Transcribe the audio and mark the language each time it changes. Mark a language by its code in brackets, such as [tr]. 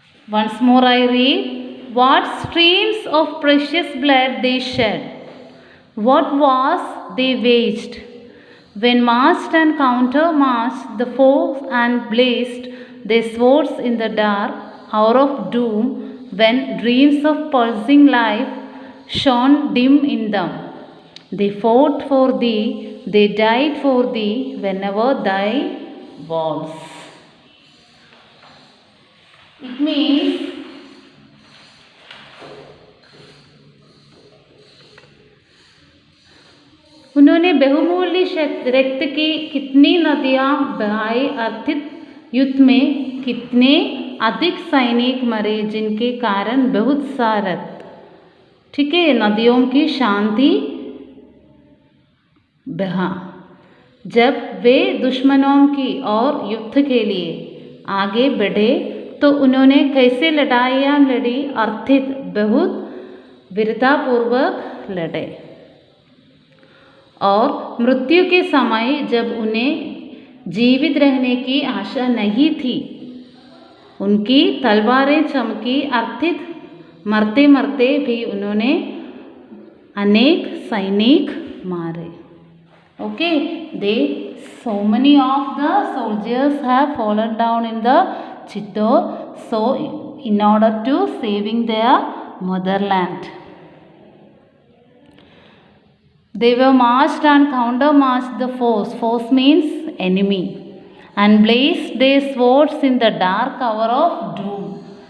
[en] Once more I read. What streams of precious blood they shed, what wars they waged, when marched and countermarched the foe and blazed their swords in the dark hour of doom when dreams of pulsing life shone dim in them. They fought for thee, they died for thee whenever thy walls. It means [hi] उन्होंने बहुमूल्य रक्त की कितनी नदियाँ बहाई, अर्थित युद्ध में कितने अधिक सैनिक मरे जिनके कारण बहुत सा रक्त, ठीक है, नदियों की शांति बहा। जब वे दुश्मनों की ओर युद्ध के लिए आगे बढ़े तो उन्होंने कैसे लड़ाइयाँ लड़ी, अर्थित बहुत वीरतापूर्वक लड़े। और मृत्यु के समय जब उन्हें जीवित रहने की आशा नहीं थी, उनकी तलवारें चमकी, अर्थित मरते मरते भी उन्होंने अनेक सैनिक मारे। [en] Okay, so many of the soldiers have fallen down in the Chittor, so in order to saving their motherland. They were marched and countermarched the foes. Foes means enemy, and blazed their swords in the dark hour of doom.